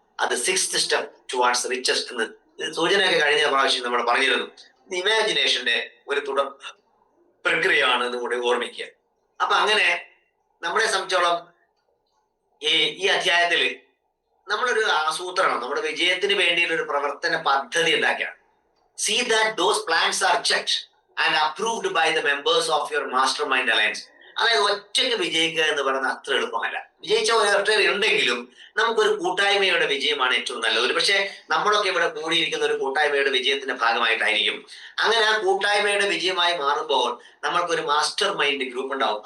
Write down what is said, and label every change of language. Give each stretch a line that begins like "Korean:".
Malayalam: അത് 6th
English: step towards richest
Malayalam: എന്ന് സൂചനയൊക്കെ കഴിഞ്ഞ പ്രാവശ്യം നമ്മൾ പറഞ്ഞിരുന്നു. ഇമാജിനേഷന്റെ ഒരു തുടർ പ്രക്രിയയാണ് എന്ന് കൂടി ഓർമ്മിക്കുക. അപ്പൊ അങ്ങനെ നമ്മളെ സംബന്ധിച്ചോളം ഈ അധ്യായത്തിൽ നമ്മളൊരു ആസൂത്രണം, നമ്മുടെ വിജയത്തിന് വേണ്ടിയുള്ള ഒരു പ്രവർത്തന പദ്ധതി ഉണ്ടാക്കിയാണ്.
English: See that those plans are checked and approved by the members of your mastermind alliance.
Malayalam: അതായത് ഒറ്റയ്ക്ക് വിജയിക്കുക എന്ന് പറയുന്നത് അത്ര എളുപ്പമല്ല. വിജയിച്ച ഒരൊറ്റ ഉണ്ടെങ്കിലും നമുക്കൊരു കൂട്ടായ്മയുടെ വിജയമാണ് ഏറ്റവും നല്ലത്. ഒരു പക്ഷേ നമ്മളൊക്കെ ഇവിടെ കൂടിയിരിക്കുന്ന ഒരു കൂട്ടായ്മയുടെ വിജയത്തിന്റെ ഭാഗമായിട്ടായിരിക്കും. അങ്ങനെ ആ കൂട്ടായ്മയുടെ വിജയമായി മാറുമ്പോൾ നമ്മൾക്കൊരു മാസ്റ്റർ മൈൻഡ് ഗ്രൂപ്പ് ഉണ്ടാവും.